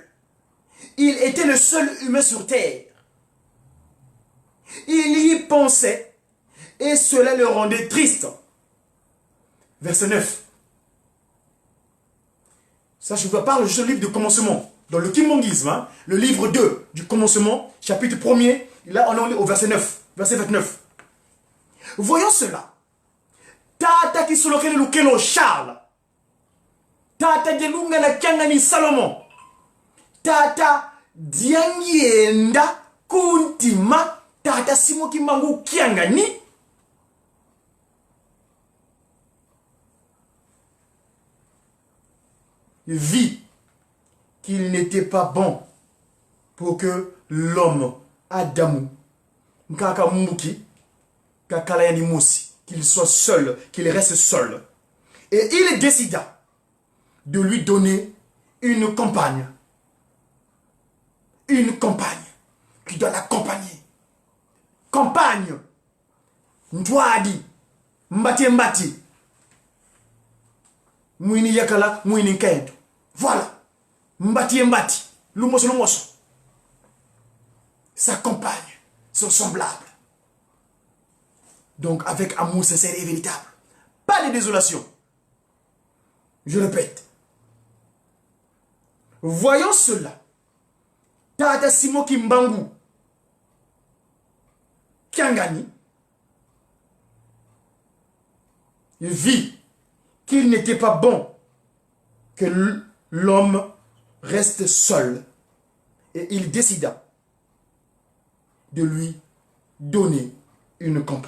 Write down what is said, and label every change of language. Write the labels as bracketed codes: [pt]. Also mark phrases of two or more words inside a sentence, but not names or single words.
[fr] Il était le seul humain sur terre. Il y pensait et cela le rendait triste. Verset 9. Ça, je vous parle juste du livre du commencement. Dans le Kimbongisme, hein, le livre 2 du commencement, chapitre 1er, là on est au verset 9, verset 29. Voyons cela. Tata Kisolokele Lukelo Charles. Tata Gelungana Kiangani Salomon. Tata Diangienda Kuntima. Tata Simoki Mangu Kiangani. vit qu'il n'était pas bon pour que l'homme, Adam, qu'il soit seul, qu'il reste seul. Et il décida de lui donner une compagne. Une compagne qui doit l'accompagner. Compagne. [kg] Ndwadi. Mbati mbati. Mwini yakala, mwini kendo. Voilà. Mbati mbati. Lumoso lumoso. [fr] Sa compagne. Son semblable. Donc avec amour sincère et véritable. Pas de désolation. Je répète. Voyons cela. Tata Simo Kimbangu Kiangani vit qu'il n'était pas bon que l'homme reste seul et il décida de lui donner une compagne.